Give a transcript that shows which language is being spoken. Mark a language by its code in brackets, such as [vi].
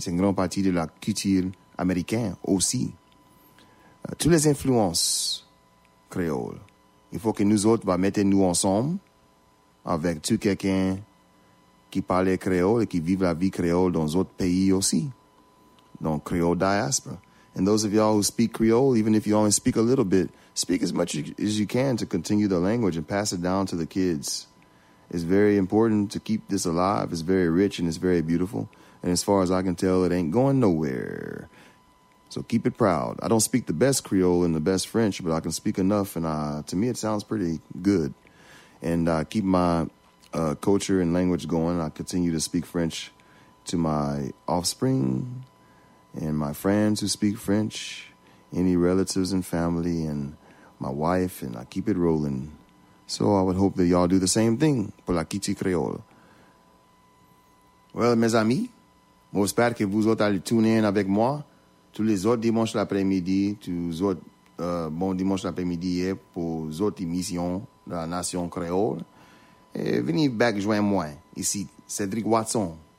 [fr] C'est un grand parti de la culture américaine aussi. Toutes les influences créoles. Il faut que nous autres va mettre nous ensemble avec tout quelqu'un qui parle créole et qui vive la vie créole dans d'autres pays aussi. Donc, créole diaspora. [en] And those of y'all who speak Creole, even if you only speak a little bit, speak as much as you can to continue the language and pass it down to the kids. It's very important to keep this alive. It's very rich and it's very beautiful. And as far as I can tell, it ain't going nowhere. So keep it proud. I don't speak the best Creole and the best French, but I can speak enough, and to me it sounds pretty good. And I keep my culture and language going. I continue to speak French to my offspring and my friends who speak French, any relatives and family, and my wife, and I keep it rolling. So I would hope that y'all do the same thing [fr] pour la Kitty Creole. Well, mes amis, j'espère que vous autres allez [en] tuner in [fr] avec moi. Tous les autres dimanches l'après-midi, bon dimanche l'après-midi pour les autres émissions de la Nation Créole. Et venez [en] back [fr] joindre moi ici, Cédric Watson.